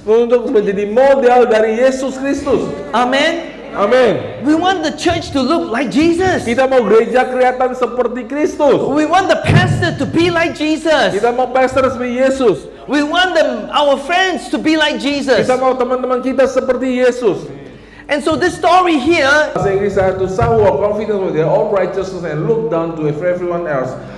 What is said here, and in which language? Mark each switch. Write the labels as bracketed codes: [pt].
[id] untuk menjadi model dari Yesus Kristus. [en] Amen. [id] Amin. [en] We want the church to look like Jesus. [id] Kita mau gereja kelihatan seperti Kristus. [en] We want the pastor to be like Jesus. [id] Kita mau pastor seperti Yesus. [en] We want our friends to be like Jesus. [id] Kita mau teman-teman kita seperti Yesus. [en] And so this story here, [id] Bahasa Inggris saya, [en] to some who are confident with their own righteousness and look down to everyone else.